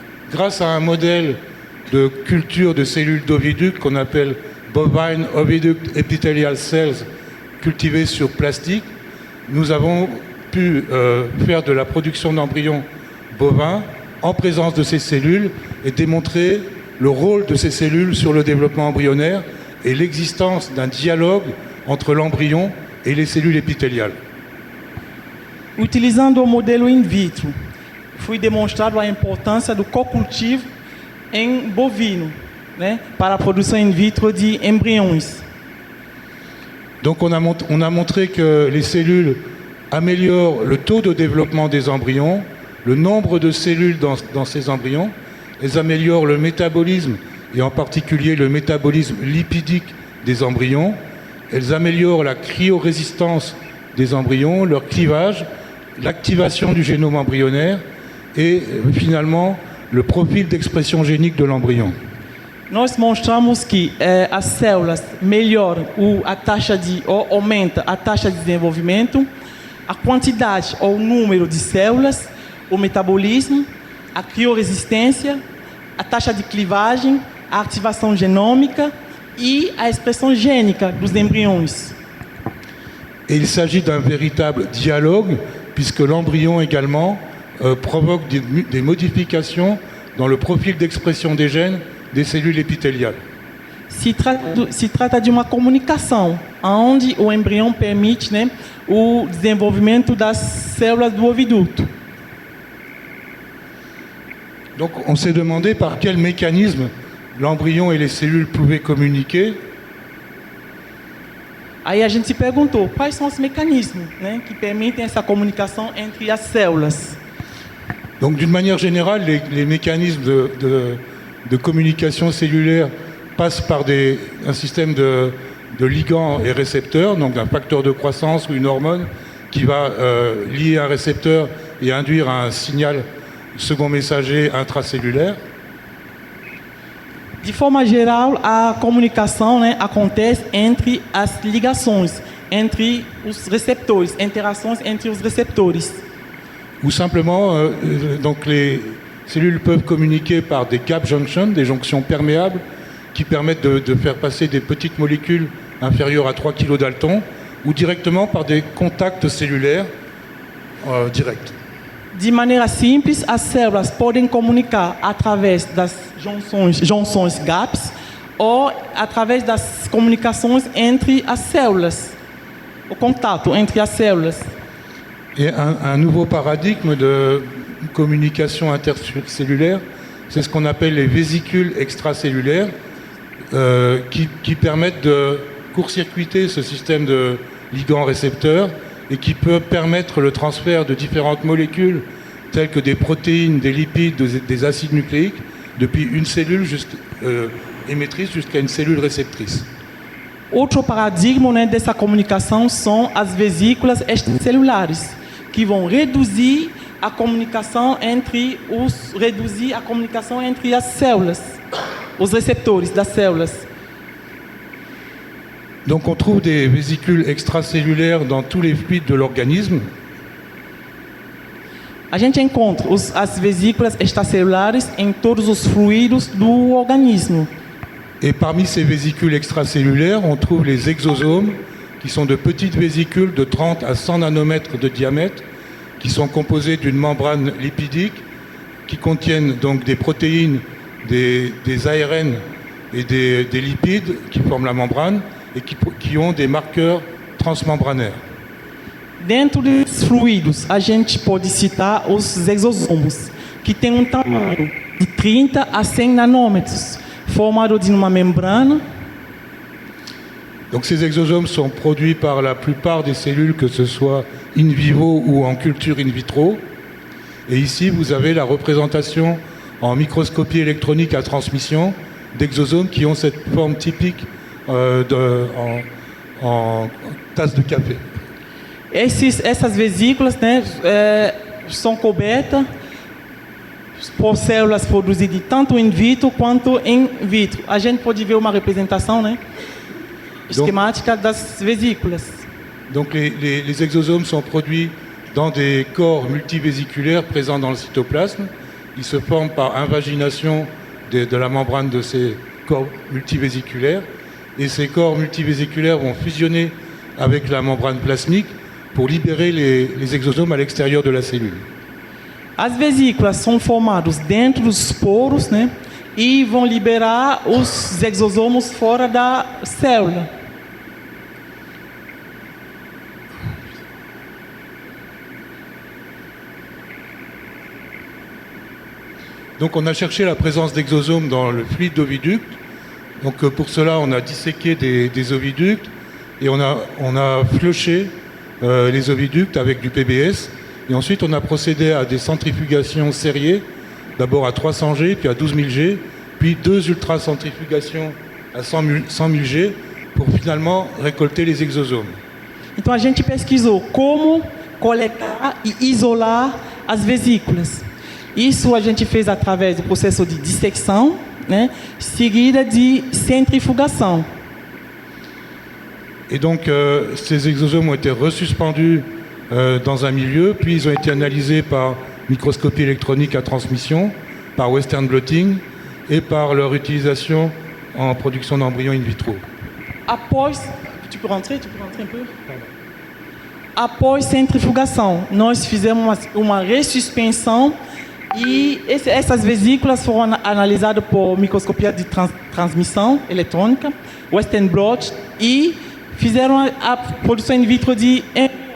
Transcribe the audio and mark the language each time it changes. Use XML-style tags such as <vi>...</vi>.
<fr>grâce à un modèle de culture de cellules d'oviducte qu'on appelle</fr> <en>bovine oviduct epithelial cells</en> <fr>cultivées sur plastique, nous avons pu faire de la production d'embryons bovins en présence de ces cellules et démontrer le rôle de ces cellules sur le développement embryonnaire et l'existence d'un dialogue entre l'embryon et les cellules épithéliales.</fr> <pt>Utilizando o modelo in vitro, foi demonstrado a importância do cocultivo em bovino, né, para a produção in vitro de embriões.</pt> <fr>Donc on a montré que les cellules améliorent le taux de développement des embryons, le nombre de cellules dans ces embryons, elles améliorent le métabolisme et en particulier le métabolisme lipidique des embryons, elles améliorent la cryorésistance des embryons, leur clivage, l'activation du génome embryonnaire et finalement le profil d'expression génique de l'embryon.</fr> <pt>Nós mostramos que as células melhoram a taxa ou aumenta a taxa de desenvolvimento, a quantidade ou o número de células, o metabolismo, a crioresistência, a taxa de clivagem, a ativação genômica e a expressão gênica dos embriões.</pt> <fr>Et il s'agit d'un véritable dialogue puisque l'embryon également provoque des modifications dans le profil d'expression des gènes des cellules épithéliales.</fr> <pt>se trata de uma comunicação, onde o embrião permite, né, o desenvolvimento das células do oviduto.</pt> <fr>Donc on s'est demandé par quel mécanisme l'embryon et les cellules pouvaient communiquer.</fr> <pt>Aí a gente se perguntou, quais são os mecanismos, né, que permitem essa comunicação entre as células?</pt> <fr>Donc d'une manière générale, les mécanismes de communication cellulaire passent par un système de ligands et récepteurs, donc d'un facteur de croissance ou une hormone qui va lier un récepteur et induire un signal second messager intracellulaire.</fr> <pt>De forma geral, a comunicação, né, acontece entre as ligações, entre os receptores, interações entre os receptores.</pt> <fr>Ou simplement, donc les cellules peuvent communiquer par des gap junctions, des jonctions perméables, qui permettent de faire passer des petites molécules inférieures à 3 kDa, ou directement par des contacts cellulaires directs.</fr> <pt>De maneira simples, as células podem comunicar através das junções GAPs ou através das comunicações entre as células, o contato entre as células.</pt> <fr>Et un nouveau paradigme de communication intercellulaire, c'est ce qu'on appelle les vésicules extracellulaires, qui permettent de court-circuiter ce système de ligands-récepteurs et qui peut permettre le transfert de différentes molécules telles que des protéines, des lipides, des acides nucléiques depuis une cellule émettrice jusqu'à une cellule réceptrice.</fr> <pt>Outro paradigma, né, dessa comunicação são as vesículas extracelulares, que vão reduzir a comunicação entre as células, os receptores das células.</pt> <fr>Donc on trouve des vésicules extracellulaires dans tous les fluides de l'organisme.</fr> <pt>A gente encontra as vesículas extracelulares em todos os fluidos do organismo.</pt> <fr>Et parmi ces vésicules extracellulaires, on trouve les exosomes, qui sont de petites vésicules de 30 à 100 nanomètres de diamètre, qui sont composées d'une membrane lipidique, qui contiennent donc des protéines, des ARN et des lipides qui forment la membrane, et qui ont des marqueurs transmembranaires.</fr> <pt>Dentro dos fluidos, a gente pode citar os exosomos, que têm um tamanho de 30 a 100 nanômetros, formado de uma membrana.</pt> <fr>Donc ces exosomes sont produits par la plupart des cellules, que ce soit in vivo ou en culture in vitro. Et ici, vous avez la représentation en microscopie électronique à transmission d'exosomes qui ont cette forme typique en tasse de café.</fr> <pt>Essas vesículas, né, são cobertas por células produzidas tanto in vitro quanto in vitro. A gente pode ver uma representação, né, esquemática das vesículas.</pt> <fr>Donc les exosomes sont produits dans des corps multivésiculaires présents dans le cytoplasme. Ils se forment par invagination de la membrane de ces corps multivésiculaires. Et ces corps multivésiculaires vont fusionner avec la membrane plasmique pour libérer les exosomes à l'extérieur de la cellule.</fr> <pt>As vesículas são formadas dentro dos poros, né, e vão liberar os exosomos fora da célula.</pt> <fr>Donc on a cherché la présence d'exosomes dans le fluide d'oviducte. Donc pour cela, on a disséqué des oviductes et on a flushé les oviductes avec du PBS. Et ensuite, on a procédé à des centrifugations sériées, d'abord à 300 G, puis à 12 000 G, puis 2 ultracentrifugations à 100 000 G pour finalement récolter les exosomes.</fr> <pt>Então a gente pesquisou como coletar e isolar as vesículas. Isso a gente fez através do processo de dissecção, né, seguida de centrifugação.</pt> <fr>Et donc ces exosomes ont été resuspendus dans un milieu, puis ils ont été analysés par microscopie électronique à transmission, par Western blotting et par leur utilisation en production d'embryons in vitro.</fr> <pt>Após,</pt> <fr>tu peux rentrer un peu?</fr> <pt>Após centrifugação, nós fizemos uma ressuspensão E essas vesículas foram analisadas por microscopia de transmissão eletrônica, Western blot, e fizeram a produção in vitro de embrião.</pt>